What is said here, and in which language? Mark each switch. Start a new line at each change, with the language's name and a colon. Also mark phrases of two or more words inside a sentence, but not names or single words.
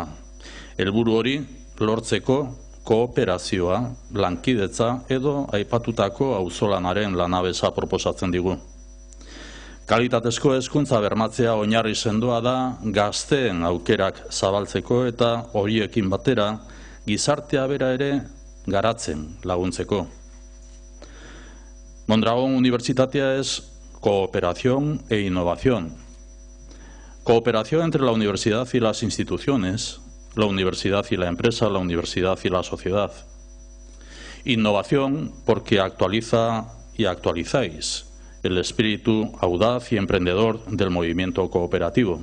Basque: Helburu hori lortzeko kooperazioa, lankidetza edo aipatutako auzolanaren lanabesa proposatzen digu. Kalitatezko hezkuntza bermatzea oinarri sendoa da gazteen aukerak zabaltzeko eta horiekin batera gizartea bera ere garatzen laguntzeko.
Spanish: Mondragon Unibertsitatea es cooperación e innovación. Cooperación entre la universidad y las instituciones, la universidad y la empresa, la universidad y la sociedad. Innovación porque actualiza y actualizáis el espíritu audaz y emprendedor del movimiento cooperativo.